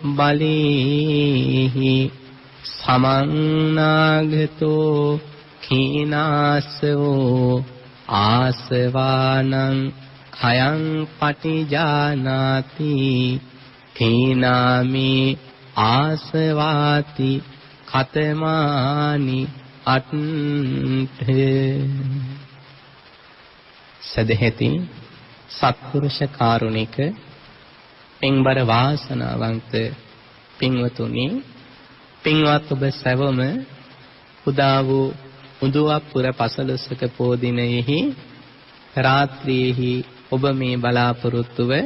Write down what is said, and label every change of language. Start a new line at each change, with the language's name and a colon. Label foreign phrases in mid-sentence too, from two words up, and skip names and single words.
Pali: බලේහි සමන්නාගතෝ කීනාසවෝ ආසවානං khයං පටිජානාති කීනාමේ ආසවාති කතමානි අට්ඨේ සදහෙති
Sinhala: සත්පුරුෂ කාරුණික පින්බර වාසනාවන්ත පින්වතුනි පින්වත් ඔබ සැවම උදා වූ උදුවප්පුර පසළොස්වක පෝ දිනයෙහි රාත්‍රියේහි ඔබ මේ බලාපොරොත්තුව